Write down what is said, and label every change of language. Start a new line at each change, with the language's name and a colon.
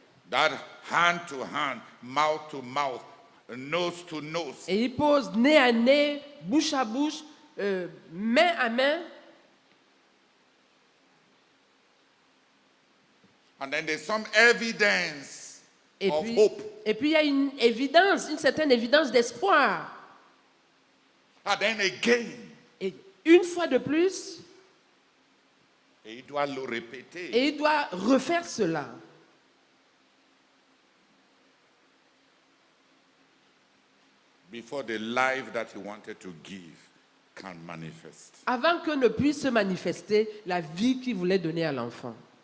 English: that hand to hand, mouth to mouth, nose to nose.
French: et il pose nez à nez, bouche à bouche, main à main.
English: And then there's some evidence of hope.
French: Et puis il y a une évidence, une certaine évidence d'espoir.
English: And then again,
French: Et une fois de plus, et il doit le répéter. et il doit refaire cela.
English: Before the life that he wanted to give can manifest.
French: Avant que ne puisse se manifester la vie qu'il voulait donner à l'enfant.